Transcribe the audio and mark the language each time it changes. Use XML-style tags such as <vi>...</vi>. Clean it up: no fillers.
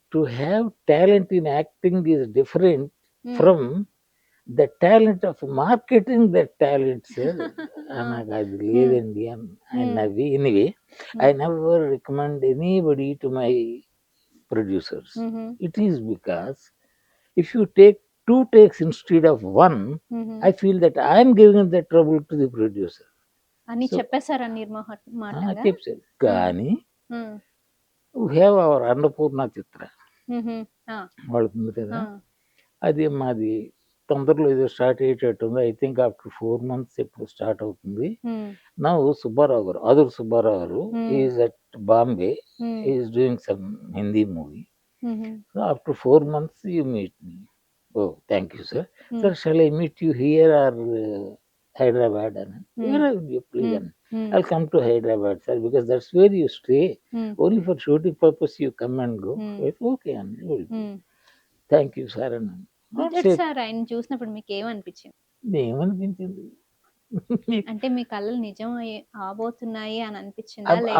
<en>To have talent in acting is different from the talent of marketing that talent sir.</en> <te>నాకు అది లేదండి అని నవ్వి.</te> <en>Anyway I never recommend anybody to my producers. It is because if you take 2 takes instead of 1, I feel that I am giving the trouble to the producer</en> <te>అని చెప్పేశారా నిర్మాతగా? చెప్పారు. కానీ</te> <en>we have our</en> <te>Annapurna చిత్ర వాళ్ళకు ఉంది కదా, అది మాది తొందరలో ఏదో start అయ్యేటట్టుంది.</te> <en>I think after 4 months</en> <te>ఎప్పుడు స్టార్ట్ అవుతుంది.</te> <en>నా Subbarao garu, Aduru Subbarao garu is at Bombay, is doing some Hindi movie. So after 4 months you meet me. Oh thank you sir. Sir shall I meet you here or Hyderabad అని. Please అని, I'll come to Hyderabad sir because that's where you stay, only for shooting purpose you come and go. Okay and thank you sir అన్నాను.</en> <te>Sir ఆయన చూసినప్పుడు మీకు ఏమనిపించింది? ఏమనిపించింది అంటే మీ కళ్ళలు నిజం అవబోతున్నాయి అని అనిపించిందా?</te>